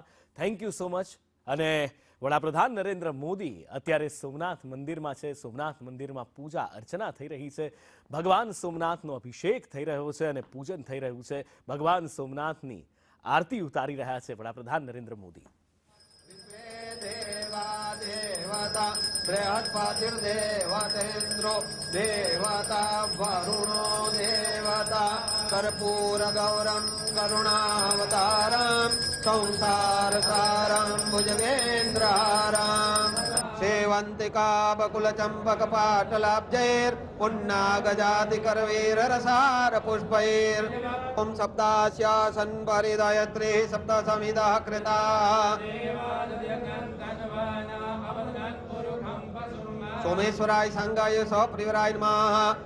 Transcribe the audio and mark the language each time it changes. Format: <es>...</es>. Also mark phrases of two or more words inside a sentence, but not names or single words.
<en>Thank you so much.</en> <gu>અને વડાપ્રધાન નરેન્દ્ર મોદી અત્યારે સોમનાથ મંદિરમાં છે. સોમનાથ મંદિરમાં પૂજા અર્ચના થઈ રહી છે. ભગવાન સોમનાથનો અભિષેક થઈ રહ્યો છે અને પૂજન થઈ રહ્યું છે. ભગવાન સોમનાથની આરતી ઉતારી રહ્યા છે વડાપ્રધાન નરેન્દ્ર મોદી.</gu> <sa>देवता बृहस्पतिर्देवतेन्द्रो देवता वरुणो देवता कर्पूर गौरम करुणावतारम संसारसारं भुजगेन्द्रहारं सेवंतिका बकुल चंपक पाटलाब्जैर पुन्नागजाति करवीर रसार पुष्पैर ओम सप्तास्यासन परिदयत्री सप्त समिदः कृता सोमेश्वराय संगाय सप्रियराय नमः.</sa>